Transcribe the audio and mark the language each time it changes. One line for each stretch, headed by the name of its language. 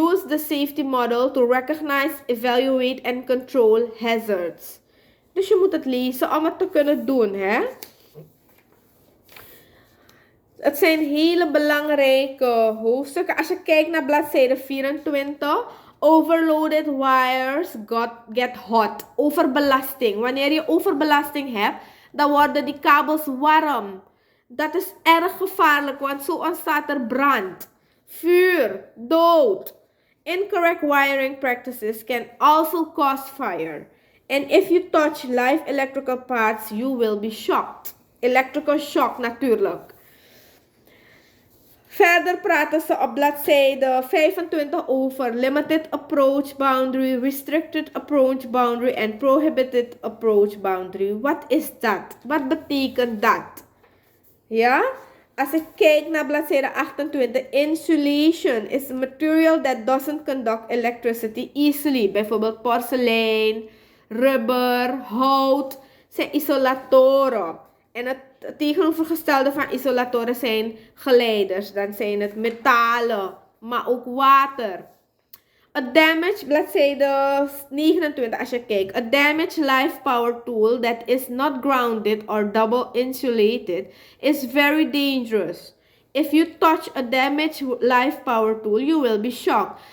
English: Use the safety model to recognize, evaluate and control hazards.
Dutch: Dus je moet het lezen om het te kunnen doen, hè. Het zijn hele belangrijke hoofdstukken. Als je kijkt naar bladzijde 24.
English: Overloaded wires get hot.
Dutch: Overbelasting. Wanneer je overbelasting hebt, dan worden die kabels warm. Dat is erg gevaarlijk, want zo ontstaat er brand, vuur, dood.
English: Incorrect wiring practices can also cause fire. And if you touch live electrical parts, you will be shocked. Electrical shock natuurlijk.
Dutch: Verder praten ze op bladzijde 25 over limited approach boundary, restricted approach boundary en prohibited approach boundary. Wat is dat? Wat betekent dat? Ja? Als ik kijk naar bladzijde 28,
English: insulation is a material that doesn't conduct electricity easily.
Dutch: Bijvoorbeeld porselein, rubber, hout zijn isolatoren. En het tegenovergestelde van isolatoren zijn geleiders. Dan zijn het metalen, maar ook water.
English: A damaged,
Dutch: bladzijde 29 als je kijkt.
English: A damaged live power tool that is not grounded or double insulated is very dangerous. If you touch a damaged live power tool, you will be shocked.